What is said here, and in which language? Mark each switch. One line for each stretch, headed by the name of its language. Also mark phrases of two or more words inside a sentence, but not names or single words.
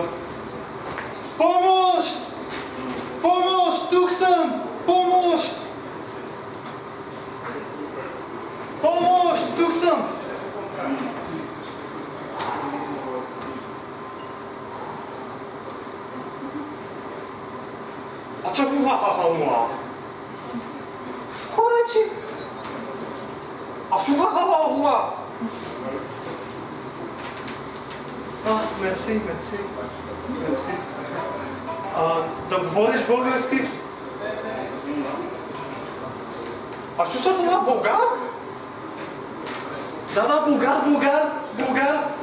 Bulgarian: Помощ! Помощ! Тук съм! Помощ! Помощ! Тук съм! А чакай, ха-ха-ха-ха-ха! Коречи! А шу-ха-ха-ха-ха! Мерси. Да говориш български? А що са това? Българ? Да, Българ.